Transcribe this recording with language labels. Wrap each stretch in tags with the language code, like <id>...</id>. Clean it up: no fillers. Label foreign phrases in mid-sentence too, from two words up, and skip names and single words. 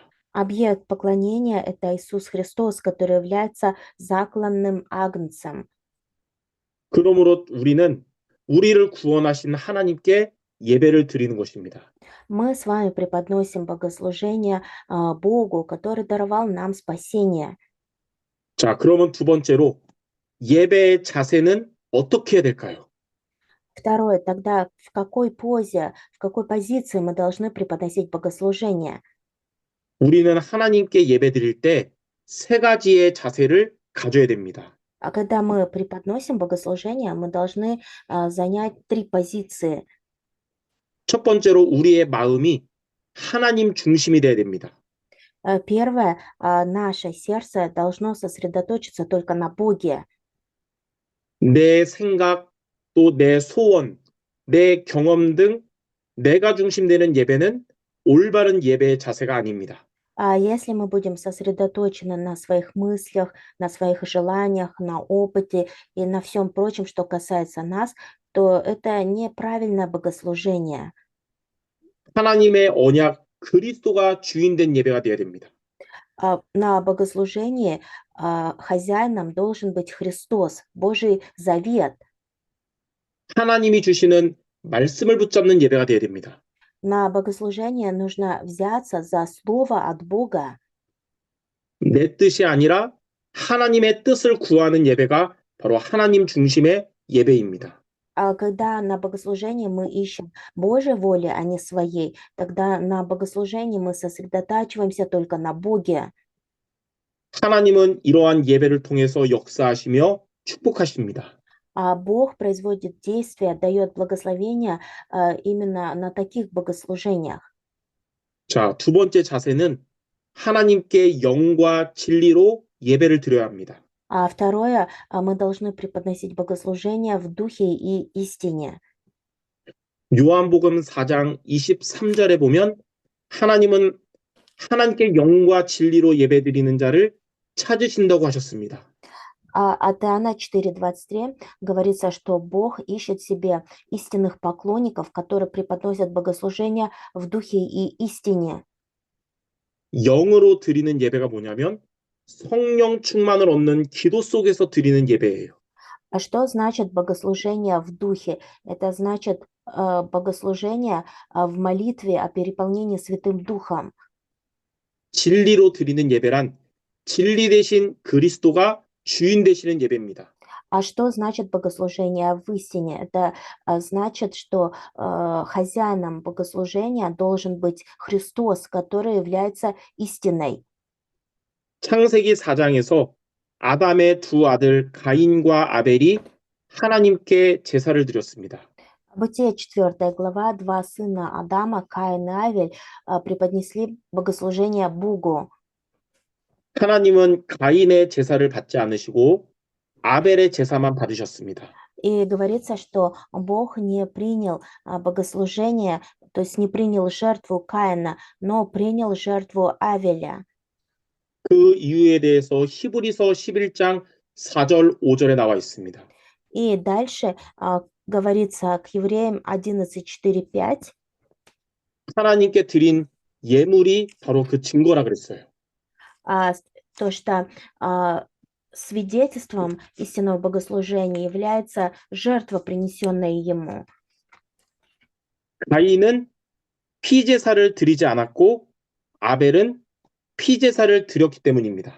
<ru>Объект поклонения– это Иисус Христос, который является закланным агнцем.</ru> <ko>그러므로 우리는 우리를 구원하신 하나님께 예배를 드리는 것입니다.</ko> <ru>Мы с вами преподносим богослужение Богу, который даровал нам спасение.</ru> <ko>자, 그러면 두 번째로 예배의 자세는 어떻게 해야 될까요?</ko> <ru>Второе, тогда в какой позе, в какой позиции мы должны преподносить богослужение?</ru> <ko>우리는 하나님께 예배 드릴 때 세 가지의 자세를 가져야 됩니다.</ko> <ru>А когда мы преподносим богослужение, мы должны занять 3 позиции.</ru> <ko>첫 번째로 우리의 마음이 하나님 중심이 돼야 됩니다.</ko> <ru>Первое, наше сердце должно сосредоточиться только на Боге.</ru> <ko>내 생각, 또 내 소원, 내 경험 등 내가 중심되는 예배는 올바른 예배의 자세가 아닙니다.</ko> <ru>А если мы будем сосредоточены на своих мыслях, на своих желаниях, на опыте и на всем прочем, что касается нас, то это неправильное богослужение.</ru> <ko>하나님의 언약, 그리스도가 주인된 예배가 되어야 됩니다.</ko> <ru>На богослужении хозяином должен быть Христос, Божий завет.</ru> <ko>하나님이 주시는 말씀을 붙잡는 예배가 되어야 됩니다.</ko> <ru>На богослужение нужно взяться за слово от Бога.</ru> <ko>내 뜻이 아니라 하나님의 뜻을 구하는 예배가 바로 하나님 중심의 예배입니다.</ko> <ru>А когда на богослужении мы ищем Божьей воли, а не своей, тогда на богослужении мы сосредотачиваемся только на Боге.</ru> <ko>하나님은 이러한 예배를 통해서 역사하시며 축복하십니다.</ko> <ru>А Бог производит действия, дает благословения именно на таких богослужениях.</ru> <ko>자, 두 번째 자세는 하나님께 영과 진리로 예배를 드려야 합니다.</ko> <ru>А второе, мы должны преподносить богослужения в духе и истине.</ru> <ko>요한복음 4장 23절에 보면 하나님은 하나님께 영과 진리로 예배드리는 자를 찾으신다고 하셨습니다.</ko> <ru>От Иоанна 4:23 говорится, что Бог ищет себе истинных поклонников, которые преподносят богослужения в духе и истине.</ru> <ko>영으로 드리는 예배가 뭐냐면 성령 충만을 얻는 기도 속에서 드리는 예배예요.</ko> <ru>А что значит богослужение в духе? Это значит богослужение в молитве о переполнении Святым Духом.</ru> <ko>진리로 드리는 예배란 진리 대신 그리스도가 주인 되시는 예배입니다.</ko> <ru>А что значит богослужение в истине? Это значит, что хозяином богослужения должен быть Христос, который является истиной.</ru> <ko>창세기 4장에서 아담의 두 아들 가인과 아벨이 하나님께 제사를 드렸습니다.</ko> <ru>Бытие 4 глава, два сына Адама, Каин и Авель, преподнесли богослужение Богу.</ru> <ko>하나님은 가인의 제사를 받지 않으시고 아벨의 제사만 받으셨습니다.</ko> <ru>И говорится, что Бог не принял богослужение, то есть не принял жертву Каина, но принял жертву Авеля.</ru> <ko>그 이유에 대해서 히브리서 11장 4절 5절에 나와 있습니다.</ko> <ru>И дальше говорится к Евреям 11, 4, 5.</ru> <ko>하나님께 드린 예물이 바로 그 증거라 그랬어요.</ko> <ru>То, что свидетельством истинного богослужения является жертва, принесенная ему.</ru> <ko>가인은 피제사를 드리지 않았고 아벨은 피제사를 드렸기 때문입니다.</ko>